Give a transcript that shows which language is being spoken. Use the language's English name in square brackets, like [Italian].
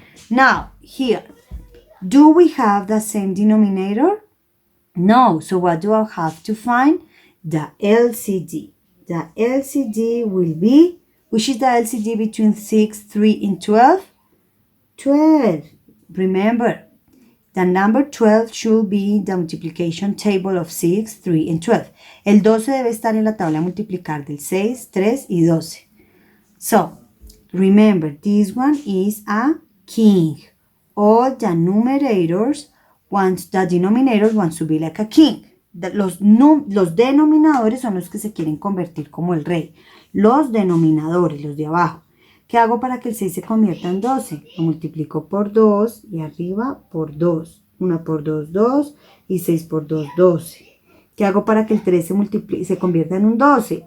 [English] Now, here, do we have the same denominator? No. So what do I have to find? The LCD. The LCD will be, which is the LCD between 6, 3, and 12? 12. Remember, The number 12 should be in the multiplication table of 6, 3, and 12. [Spanish] El 12 debe estar en la tabla de multiplicar del 6, 3 y 12. [English] So, remember, this one is a king. All the denominators want to be like a king. [Spanish] Los denominadores son los que se quieren convertir como el rey. Los denominadores, los de abajo. ¿Qué hago para que el 6 se convierta en 12? Lo multiplico por 2 y arriba por 2. 1 por 2, 2 y 6 por 2, 12. ¿Qué hago para que el 3 se convierta en un 12?